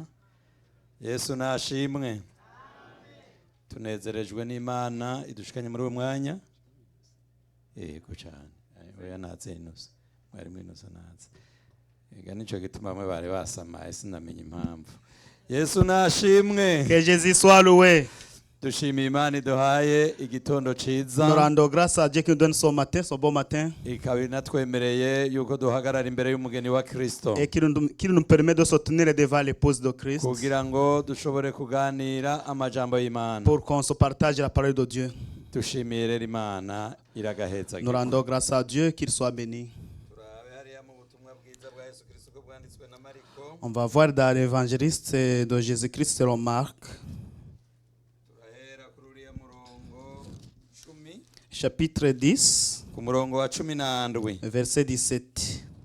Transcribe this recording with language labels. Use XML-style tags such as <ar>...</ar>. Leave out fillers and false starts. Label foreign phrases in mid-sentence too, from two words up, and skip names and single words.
<rn>Yesu nashimwe. Tunezerejwe n'Imana idushikanye muri uwo mwanya. Yego cyane. Oya natse inusa. Mwari mwinusa natse. Ega nico gituma bamwe bari basamaye sinamenye impamvu. Yesu nashimwe.</rn> <fr>Que Jésus soit loué.</fr> <rn>Dushimiye Imana iduhaye igitondo ciza.</rn> <fr>Nous rendons grâce à Dieu qui nous donne son matin, son bon matin.</fr> <rn>Ikaba natwemereye yuko duhagarara imbere y'umugeni wa Kristo.</rn> <fr>Et qui nous permet de se tenir devant l'épouse de Christ.</fr> <rn>Kugira ngo dushobore kuganira amajambo y'Imana.</rn> <fr>Pour qu'on se partage la parole de Dieu.</fr> <rn>Dushimiye rero Imana iragaheza.</rn> <fr>Nous rendons grâce à Dieu, qu'il soit béni. On va voir dans l'évangéliste de Jésus-Christ selon Marc. Chapitre 10, verset 17.</fr>